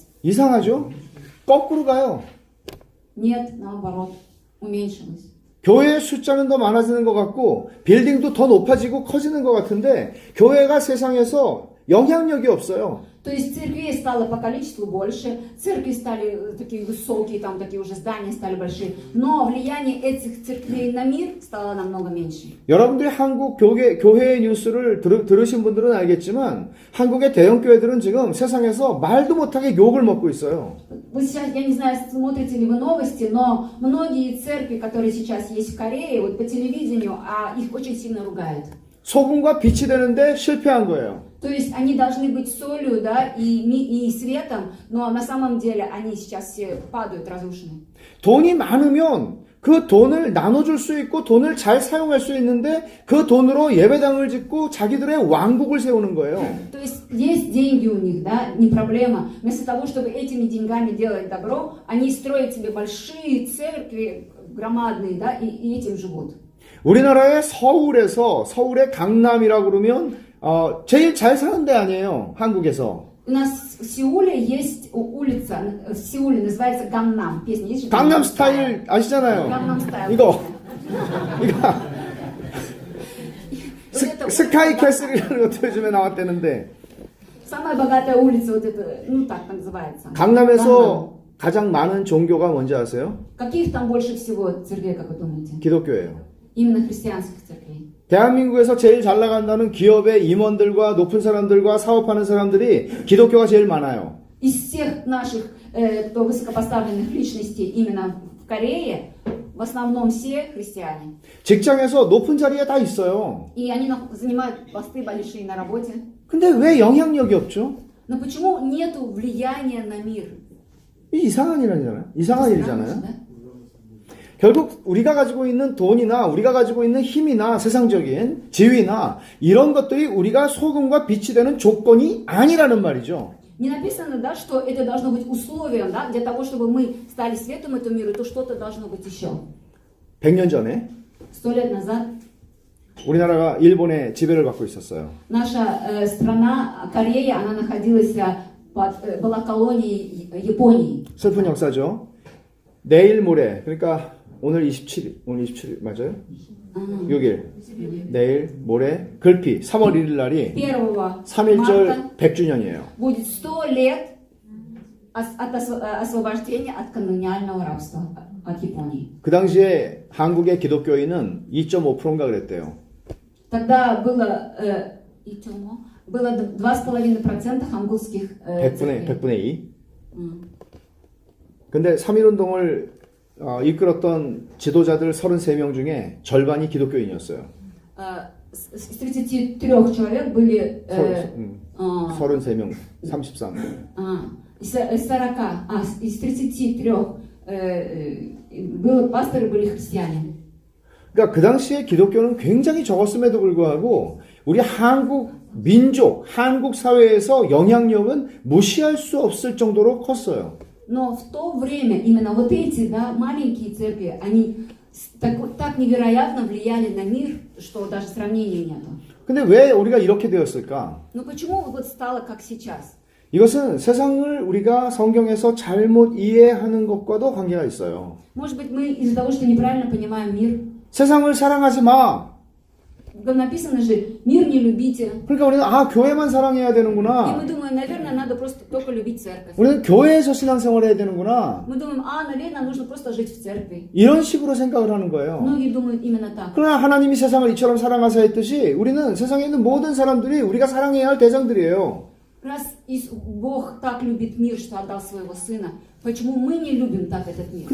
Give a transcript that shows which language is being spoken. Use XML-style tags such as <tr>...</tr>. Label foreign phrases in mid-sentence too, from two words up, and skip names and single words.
<ko>이상하죠? 거꾸로 가요.</ko> <ru>Нет, наоборот, уменьшилось.</ru> <ko>교회의 숫자는 더 많아지는 것 같고 빌딩도 더 높아지고 커지는 것 같은데 교회가 세상에서 영향력이 없어요.</ko> <ru>То есть церквей стало по количеству больше, церкви стали такие высокие, там такие уже здания стали большие, но влияние этих церквей на мир стало намного меньше.</ru> <ko>여러분들이 한국 교회의 뉴스를 들으신 분들은 알겠지만 한국의 대형 교회들은 지금 세상에서 말도 못하게 욕을 먹고 있어요.</ko> <ru>Вы сейчас, я не знаю, смотрите ли вы новости, но многие церкви, которые сейчас есть в Корее, вот по телевидению, их очень сильно ругают.</ru> <ko>소금과 빛이 되는데 실패한 거예요.</ko> <ru>То есть они должны быть солью, да, и светом, но на самом деле они сейчас все падают, разрушены.</ru> <ko>돈이 많으면 그 돈을 나눠줄 수 있고 돈을 잘 사용할 수 있는데 그 돈으로 예배당을 짓고 자기들의 왕국을 세우는 거예요.</ko> <ru>То есть есть деньги у них, да, не проблема. Вместо того, чтобы этими деньгами делать добро, они строят себе большие церкви, громадные, да, и этим живут.</ru> <ko>우리나라의 서울의 강남이라고 그러면 제일 잘 사는 데 아니에요. 한국에서.</ko> <ru>У нас в Сеуле есть улица, в Сеуле называется Ганнам. Песня есть же?</ru> <ko>강남 스타일 아시잖아요. Gangnam Style. 이거</ko> <ru>Вот это</ru> <ko>스카이 캐슬이라는 것도 요즘에 나왔다는데</ko> <ru>самая богатая улица, вот это, ну так называется.</ru> <ko>강남에서 가장 많은 종교가 뭔지 아세요?</ko> <ru>Каких там больше всего церквей, как вы думаете?</ru> <ko>기독교예요.</ko> <ru>Именно христианских церквей.</ru> <ko>대한민국에서 제일 잘 나간다는 기업의 임원들과 높은 사람들과 사업하는 사람들이 기독교가 제일 많아요.</ko> <ru>Из всех наших кто высокопоставленных личностей именно в Корее, в основном все христиане.</ru> <ko>직장에서 높은 자리에 다 있어요.</ko> <ru>И они занимают посты большие на работе.</ru> <ko>근데 왜 영향력이 없죠?</ko> <ru>Но почему нету влияния на мир?</ru> <ko>이 이상한 일이잖아요. 이상한 일이잖아요.</ko> <ru>Странно, да?</ru> <ko>결국 우리가 가지고 있는 돈이나 우리가 가지고 있는 힘이나 세상적인 지위나 이런 것들이 우리가 소금과 빛이 되는 조건이 아니라는 말이죠.</ko> <ru>Не написано, да, что это должно быть условием, да, для того, чтобы мы стали светом этому миру, то что-то должно быть еще.</ru> <ko>100년 전에</ko> <ru>100 лет назад</ru> <ko>우리나라가 일본의 지배를 받고 있었어요. наша страна, Корея, она находилась была колонией Японии. 슬픈 역사죠. 내일 모레, 그러니까 오늘 27일 맞아요? 6일. 내일 모레 글피 3월 1일 날이</ko> <ru>1 марта</ru> <ko>3.1절 100주년이에요.</ko> <ru>будет 100 лет от освобождения от колониального рабства от Японии.</ru> <ko>그 당시에 한국의 기독교인은 2.5%인가 그랬대요.</ko> <ru>Тогда было 2,5% хангутских</ru> <ko>100분의 2. 근데 3.1운동을 이끌었던 지도자들 33명 중에 절반이 기독교인이었어요.</ko> <ru>Из 33 человек были</ru> <ko>33명, 33.</ko> <ru>из 33 пасторы были христиане.</ru> <ko>그러니까 그 당시에 기독교는 굉장히 적었음에도 불구하고 우리 한국 민족, 한국 사회에서 영향력은 무시할 수 없을 정도로 컸어요.</ko> <ru>Но в то время именно вот эти, да, маленькие церкви, они так невероятно влияли на мир, что даже сравнения нету.</ru> <ko>근데 왜 우리가 이렇게 되었을까?</ko> <ru>Но почему вот стало как сейчас?</ru> <ko>이것은 세상을 우리가 성경에서 잘못 이해하는 것과도 관계가 있어요.</ko> <ru>Может быть, мы из-за того, что неправильно понимаем мир.</ru> <ko>세상을 사랑하지 마.</ko> <ru>Написано же, мир не любите.</ru> <ko>그러니까 우리는 교회만 사랑해야</ko> <ru>И</ru> <ko>되는구나.</ko> <ru>мы думаем, наверное, надо просто только любить церковь.</ru> <ko>우리는 교회에서 신앙생활 해야 되는구나.</ko> <ru>Мы думаем, наверное, нужно просто жить в церкви.</ru> <ko>이런 식으로 생각을 하는 거예요.</ko> <ru>Многие думают именно так.</ru> <ko>그러나 하나님이 세상을 이처럼 사랑하사 했듯이 우리는 세상에 있는 모든 사람들이 우리가 사랑해야 할 대상들이에요.</ko> <ru>Раз Бог так любит мир, что отдал своего Сына, почему мы не любим так этот мир?</ru>